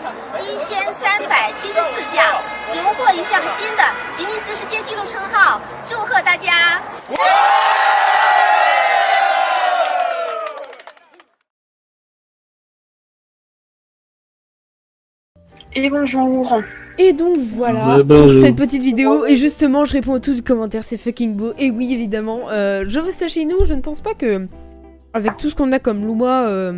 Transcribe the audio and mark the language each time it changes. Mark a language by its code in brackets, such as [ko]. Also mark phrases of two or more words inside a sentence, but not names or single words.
[zh] 1374 架，荣获一项新的吉尼斯世界纪录称号，祝贺大家！ [fr] Et bonjour. Et donc voilà pour cette petite vidéo. Et justement, je réponds à tous les commentaires, c'est fucking beau. Et oui, évidemment, je veux ça chez nous. Je ne pense pas que, avec tout ce qu'on a comme Luma,